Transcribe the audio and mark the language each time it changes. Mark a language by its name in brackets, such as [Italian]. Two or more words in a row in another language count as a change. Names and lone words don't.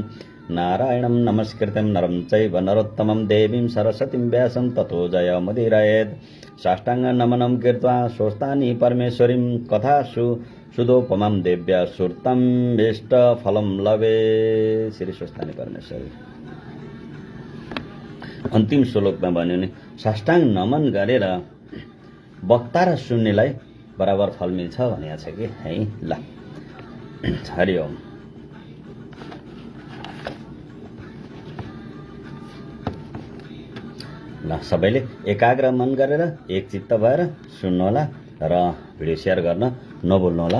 [Sanskrit] नारायणं नमस्कृतं नरं चैव नरोत्तमं देवीं सरस्वतीं व्यासं ततो जयमुदीरयेत्। साष्टाङ्ग नमनं कृत्वा स्वस्थानी परमेश्वरीं कथासु सुदोपमं देव्या सुर्तं इष्टफलं लभे। [Nepali] श्री स्वस्थानी परमेश्वरी अन्तिम श्लोकमा भन्यो नि साष्टाङ्ग नमन गरेर वक्ता र सुन्नेलाई बराबर फल मिल्छ भनेको छ कि है। ल हरिओम। ल सबैले एकाग्र मन गरेर एक चित्त भएर सुन्नुहोला र [English] video share [Nepali] गर्न नभुल्नुहोला।